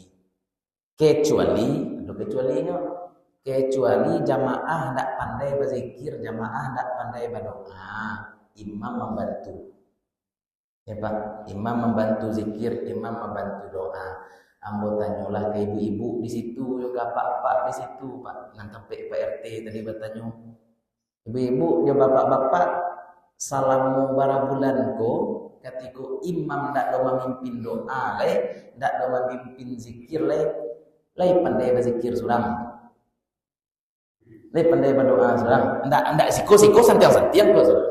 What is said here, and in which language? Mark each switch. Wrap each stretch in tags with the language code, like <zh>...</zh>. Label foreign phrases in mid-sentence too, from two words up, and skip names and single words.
<id>Kecuali jamaah tidak pandai berzikir, jamaah tidak pandai berdoa, imam membantu. Ya Pak, imam membantu zikir, imam membantu doa. Ambo tanyalah ke ibu-ibu di situ, juga pak-pak di situ, Pak. Nanti Pak RT tadi bertanya. Ibu-ibu,</id> <min>ya bapak-bapak, salamu bara bulan ko, ketika imam ndak do memimpin doa, ndak do memimpin zikir, pandai berzikir surang. Pandai berdoa surang. Ndak siko santiang ko surang.</min>